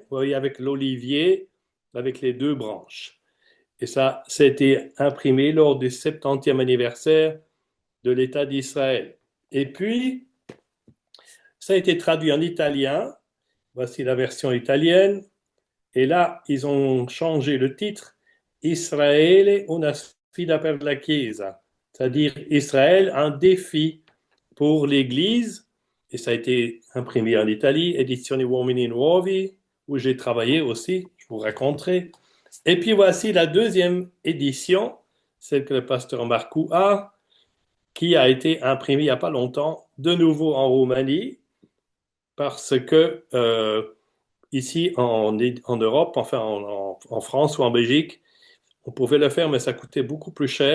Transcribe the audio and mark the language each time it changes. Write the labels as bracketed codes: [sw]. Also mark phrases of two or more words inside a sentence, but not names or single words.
[fr] Vous voyez, avec l'olivier, avec les deux branches. Et ça a été imprimé lors du 70e anniversaire de l'État d'Israël. Et puis, ça a été traduit en italien. Voici la version italienne. Et là, ils ont changé le titre Israele una sfida per la Chiesa, c'est-à-dire Israël, un défi pour l'Église. Et ça a été imprimé en Italie, Edizioni Uomini Nuovi, où j'ai travaillé aussi, je vous raconterai. Et puis voici la deuxième édition, celle que le pasteur Marcou a, qui a été imprimée il n'y a pas longtemps, de nouveau en Roumanie, parce que ici en Europe, enfin en France ou en Belgique, on pouvait le faire, mais ça coûtait beaucoup plus cher.